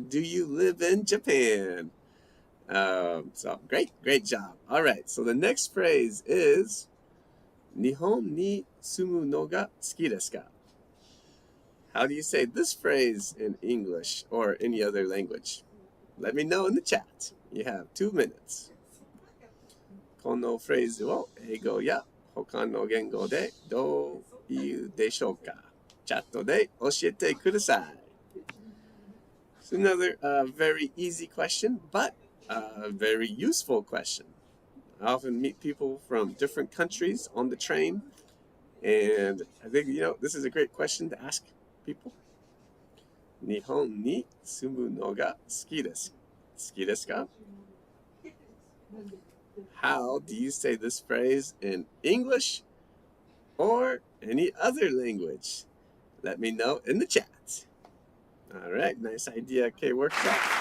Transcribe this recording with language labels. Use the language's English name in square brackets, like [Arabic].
[English] Do you live in Japan? So great job. All right, so the next phrase is [Japanese] 日本に住むのが好きですか? [English] How do you say this phrase in English or any other language? Let me know in the chat. You have 2 minutes. [Japanese] このフレーズを英語や他の言語でどう言うでしょうか? チャットで教えてください. [English] It's another very easy question, but a very useful question. I often meet people from different countries on the train, and I think, this is a great question to ask people. [Japanese] 日本に住むのが好きですか? [English] How do you say this phrase in English or any other language? Let me know in the chat. All right, nice idea, K Workshop.